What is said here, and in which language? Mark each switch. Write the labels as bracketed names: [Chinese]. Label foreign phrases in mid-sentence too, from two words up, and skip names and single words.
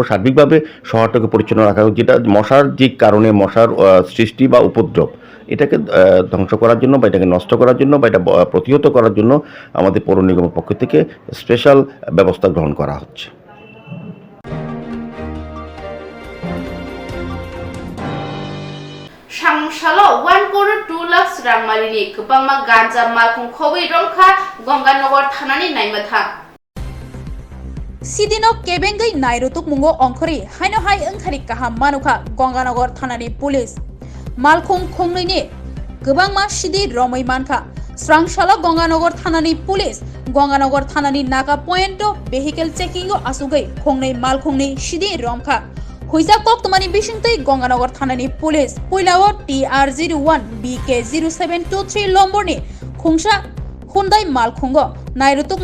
[Bangla] সার্বিকভাবে শহরটাকে পরিচ্ছন্ন রাখা, যেটা মশার যে কারণে মশার সৃষ্টি বা উপদ্রব, এটাকে ধ্বংস করার জন্য বা এটাকে নষ্ট করার জন্য বা এটা প্রতিহত করার জন্য আমাদের পৌর নিগমের পক্ষ থেকে স্পেশাল ব্যবস্থা গ্রহণ করা হচ্ছে। [Kok Borok] সাংসালো 1 crore 2 lakhs রাংমারিনি गोबांमा गांजा मालखौ खबै रंखा गंगानगर थानानि नायमाथा सिदिनो केबेंगै नायरुतुक मुंगो अंखरि हाइनो हाइ ओंखारि काहाम मानुखा गंगानगर थानानि पुलिस मालखुं खोंनैनि गोबांमा सिदि रमै मानखा स्रांसालो गंगानगर थानानि पुलिस गंगानगर थानानि नाका [English] point vehicle checking [Kok Borok] आसुगै खोंनै मालखुंनि सिदि रमखा हुइजा कक्तमानि बिसिंतै गंगानगर थानानि पुलिस पुइलाओ TR01 BK0723 लम्बरनि खुंसा हुन्दाइ मालखुंगो नायरुतुक